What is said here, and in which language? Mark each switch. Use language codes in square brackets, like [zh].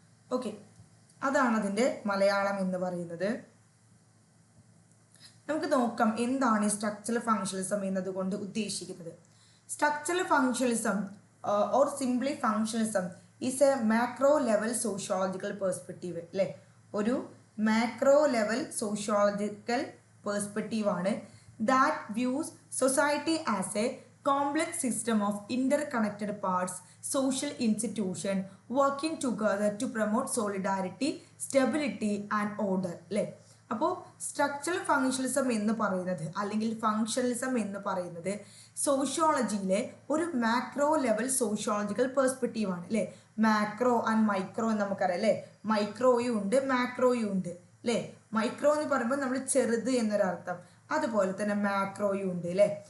[ml] Okay, അതാണ് അതിൻ്റെ മലയാളം എന്ന് പറയുന്നത്. നമുക്ക് നോക്കാം എന്താണ് ഈ സ്ട്രക്ചറൽ ഫങ്ഷണലിസം എന്നതുകൊണ്ട് ഉദ്ദേശിക്കുന്നത്. [en] Structural functionalism or simply functionalism is a macro level sociological perspective അല്ലേ. [ml] ഒരു macro level sociological പേഴ്സ്പെക്റ്റീവാണ് [en] that views society as a complex system of interconnected parts, social institution working together to promote solidarity, stability and order അല്ലേ. [ml] അപ്പോൾ structural functionalism എന്ന് പറയുന്നത് അല്ലെങ്കിൽ functionalism എന്ന് പറയുന്നത് സോഷ്യോളജിയിലെ ഒരു മാക്രോ ലെവൽ സോഷ്യോളജിക്കൽ പേഴ്സ്പെക്റ്റീവാണ് അല്ലേ. മാക്രോ ആൻഡ് മൈക്രോ എന്ന് നമുക്കറിയാം അല്ലേ. മൈക്രോയും ഉണ്ട് മാക്രോയും ഉണ്ട് അല്ലേ. മൈക്രോ എന്ന് പറയുമ്പോൾ നമ്മൾ ചെറുത് എന്നൊരർത്ഥം, അതുപോലെ തന്നെ മാക്രോയും ഉണ്ട് അല്ലേ.